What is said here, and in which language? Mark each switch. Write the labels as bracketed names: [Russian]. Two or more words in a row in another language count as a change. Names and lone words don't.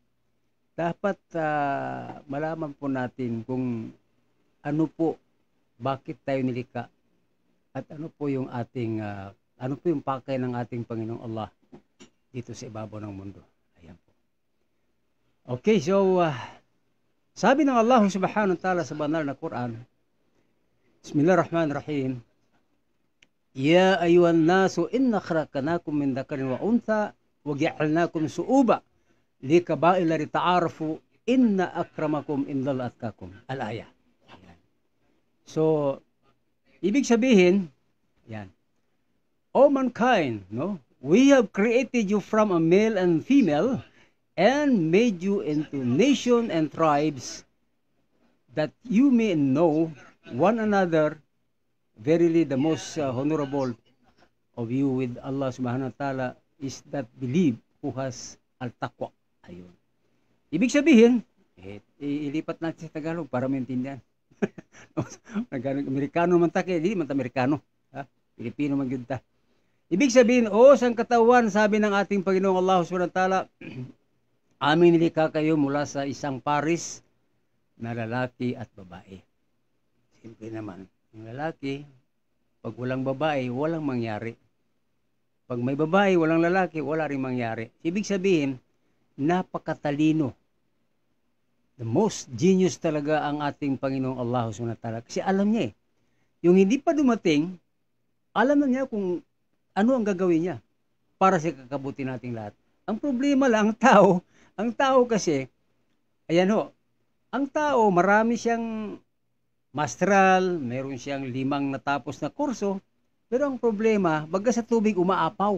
[Filipino] Dapat malaman po natin kung ano po, bakit tayo nilikha at ano po yung ating, ano po yung pakay ng ating Panginoong Allah dito sa ibabaw ng mundo. Okay, so sabi ng Allah [Arabic] سبحانه وتعالى [Filipino] sa banal na Quran, [Arabic] بسم الله الرحمن الرحيم يا أيها الناس إنا خلقناكم من ذكر وأنثى وجعلناكم شعوبا وقبائل لتعارفوا إن أكرمكم عند الله أتقاكم. Al-aya. [Filipino] So, ibig sabihin, yan. [English] O mankind, no? We have created you from a male and female and made you into nation and tribes that you may know one another. Verily the most honorable of you with Allah [Arabic] سبحانه وتعالى [English] is that believe who has al-taqwa. [Filipino] Ayun. Ibig sabihin, ilipat natin sa Tagalog para maintindihan. Amerikano man ta, hindi man ta Amerikano. Pilipino man yun ta. Ibig sabihin, sang katawan, sabi ng ating Panginoong Allah [Arabic] سبحانه وتعالى, [Filipino] aming nilikha kayo mula sa isang paris na lalaki at babae. Simple naman. Yung lalaki, pag walang babae, walang mangyari. Pag may babae, walang lalaki, wala rin mangyari. Ibig sabihin, napakatalino. [English] The most genius [Filipino] talaga ang ating Panginoong Allah [Arabic] سبحانه وتعالى. [Filipino] Kasi alam niya yung hindi pa dumating, alam na niya kung ano ang gagawin niya para sa kakabuti nating lahat. Ang problema lang, ang tao kasi, ayan ho, ang tao marami siyang masteral, meron siyang 5 natapos na kurso, pero ang problema, baga sa tubig umaapaw.